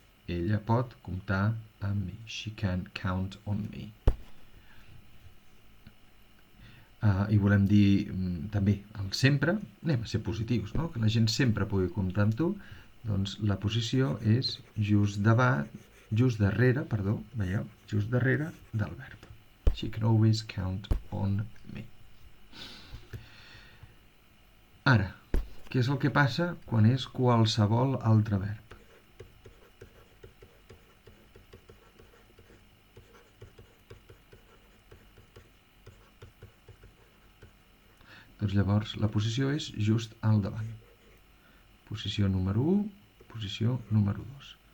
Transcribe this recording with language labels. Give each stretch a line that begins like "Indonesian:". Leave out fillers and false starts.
Catalan: Ella pot comptar amb mi.
English: She can count on me.
Catalan: I volem dir també el sempre, anem a ser positius, no? Que la gent sempre pugui comptar amb tu, doncs la posició és just darrere, veieu? Just darrere del verb.
English: She can always count on me.
Catalan: Ara, què és el que passa quan és qualsevol altre verb? Doncs llavors la posició és just al davant. Posició número 1, posició número 2.